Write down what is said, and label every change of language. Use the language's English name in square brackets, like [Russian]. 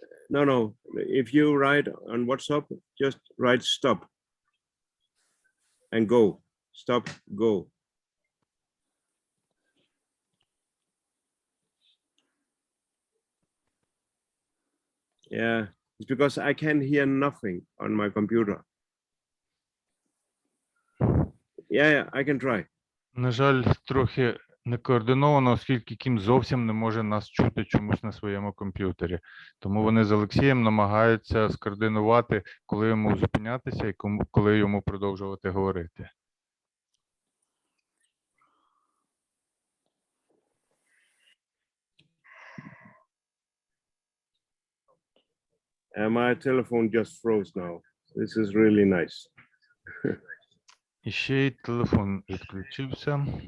[English] No. If you write on WhatsApp, just write stop and go. Stop, go. Yeah, it's because I can hear nothing on my computer. Yeah, I can try. [Ukrainian] На жаль, трохи не координовано, оскільки Кім зовсім не може нас чути чомусь на своєму комп'ютері. Тому вони з Олексієм намагаються скоординувати, коли йому зупинятися і коли йому продовжувати говорити. [English] My telephone just froze now. This is really nice. [Ukrainian] І ще й телефон відключився.